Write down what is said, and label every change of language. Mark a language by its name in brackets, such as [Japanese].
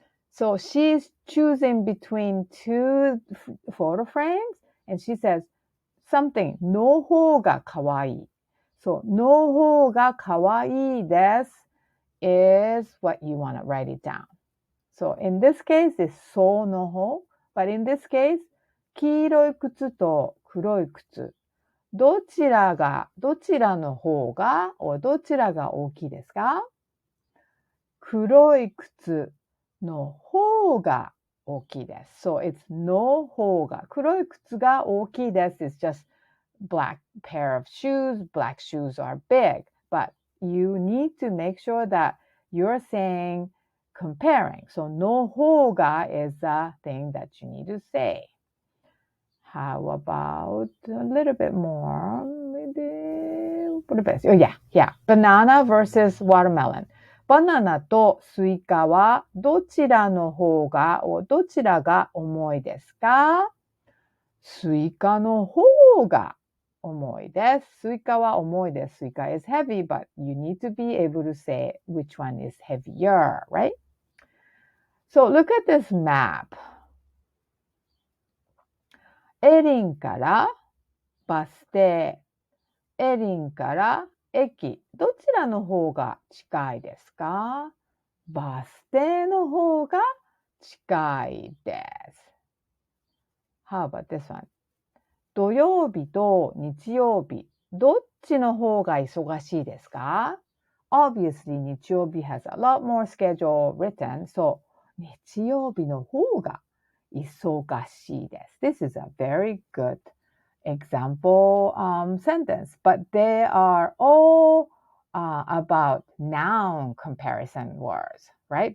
[English] So she's choosing between two photo frames, and she says something, [Japanese] の方が可愛い. [English] So, [Japanese] の方が可愛いです [English] is what you want to write it down. So in this case, it's そうの方。 But in this case, [Japanese] 黄色い靴と黒い靴。どちらの方が、どちらが大きいですか？黒い靴の方が大きいです。 [English] So it's [Japanese] の方が。黒い靴が大きいです。 [English] It's just black pair of shoes. Black shoes are big. But you need to make sure that you're saying comparing. So の方が is the thing that you need to say. How about a little bit more? Maybe, what about, oh yeah. Banana versus watermelon. [Japanese] バナナとスイカはどちらが重いですか？スイカの方が重いです。スイカは重いです。 [English] スイカ is heavy, but you need to be able to say which one is heavier, right? So look at this map. [Japanese] エリンからバス停、エリンから駅、どちらの方が近いですか？バス停の方が近いです。 [English] How about this one? [Japanese] 土曜日と日曜日、どっちの方が忙しいですか？ [English] Obviously, 日曜日 has a lot more schedule written, so [Japanese] 日曜日の方が忙しいです。 [English] This is a very good example sentence, but they are all about noun comparison words, right?